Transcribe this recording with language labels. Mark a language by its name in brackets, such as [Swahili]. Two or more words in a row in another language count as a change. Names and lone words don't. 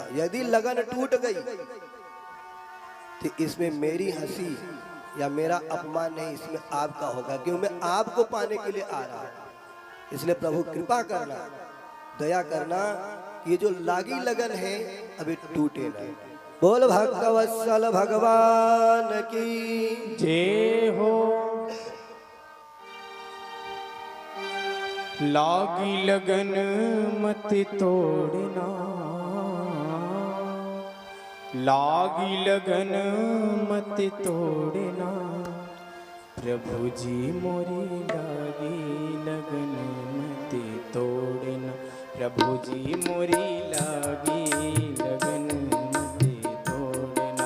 [Hindi] यदि लगन टूट गई तो इसमें मेरी हंसी या मेरा अपमान नहीं, इसमें आपका होगा, क्योंकि मैं आपको पाने के लिए आ रहा हूं। इसलिए प्रभु कृपा करना, दया करना, ये जो लागी लगन है अभी टूटे ना। बोल भगवत्सल भगवान की जय हो। लागी लगन मत तोड़ना, लागी लगन मत तोड़ना, प्रभु जी मोरी लागी लगन मत तोड़ना, प्रभु जी मोरी लागी लगन मत तोड़ना।